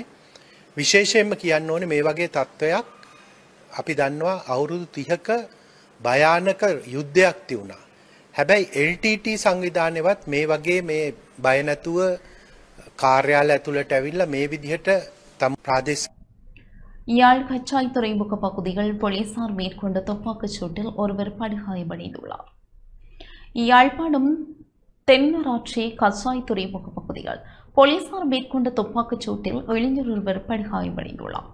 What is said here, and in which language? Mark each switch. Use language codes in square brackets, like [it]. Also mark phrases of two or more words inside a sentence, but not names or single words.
[si] විශේෂයෙන්ම කියන්න ඕනේ මේ වගේ තත්ත්වයක් අපි දන්නවා අවුරුදු 30ක භයානක යුද්ධයක් තියුණා. හැබැයි LTT සංවිධානයවත් මේ වගේ මේ බය නැතුව කාර්යාලය ඇතුළට ඇවිල්ලා මේ විදිහට තම ප්‍රාදේශීය [ta] யாழ் கச்சாய் துறைமுக பகுதியில் போலீசார் மேற்கொண்ட துப்பாக்கிச் சூட்டில் ஒருவர் படுகாயமடைந்துள்ளார். யாழ்ப்பாணம் தென்மராட்சி கச்சாய் துறைமுக பகுதியில் போலீசார் மேற்கொண்ட துப்பாக்கிச் சூட்டில் இளைஞர் ஒருவர் படுகாயமடைந்துள்ளார்.